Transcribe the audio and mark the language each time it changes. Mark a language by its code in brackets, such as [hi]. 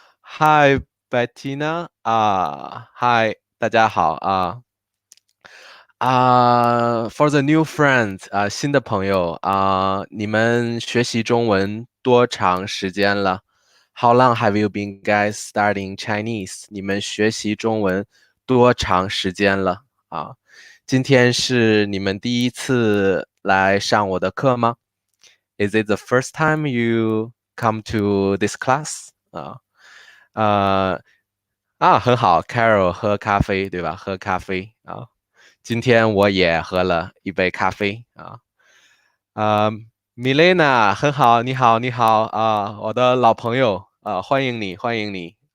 [zh] Hi Bettina Hi，大家好 [en] For the new friends [zh] 新的朋友你们学习中文多长时间了？ [en] How long have you been guys studying Chinese？ [zh] 你们学习中文多长时间了今天是你们第一次来上我的课吗？ [en] Is it the first time you come to this class？ [zh] 呃很好，Carol 喝咖啡对吧？喝咖啡今天我也喝了一杯咖啡呃，Milena 很好，你好，你好我的老朋友欢迎你，欢迎你